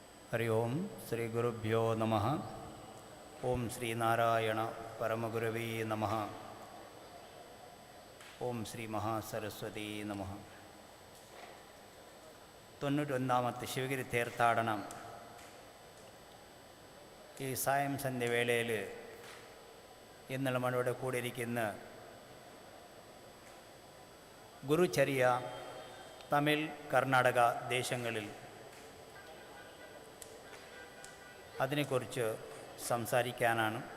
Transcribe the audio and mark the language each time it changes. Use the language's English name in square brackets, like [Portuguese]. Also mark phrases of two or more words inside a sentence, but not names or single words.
[Sanskrit] हरि ओं श्री गुरुभ्यो नमः। ओं श्री नारायण परमगुरवे नमः। ओं श्री महासरस्वती नमः. [Malayalam] 91ാമത്തെ ശിവഗിരി തീർത്ഥാടനം ഈ സായം സന്ധ്യ വേളയിൽ ഇന്ന് നമ്മളിവിടെ കൂടിയിരിക്കുന്ന ഗുരുചര്യ തമിഴ് കർണാടക ദേശങ്ങളിൽ അതിനെക്കുറിച്ച് സംസാരിക്കാനാണ്.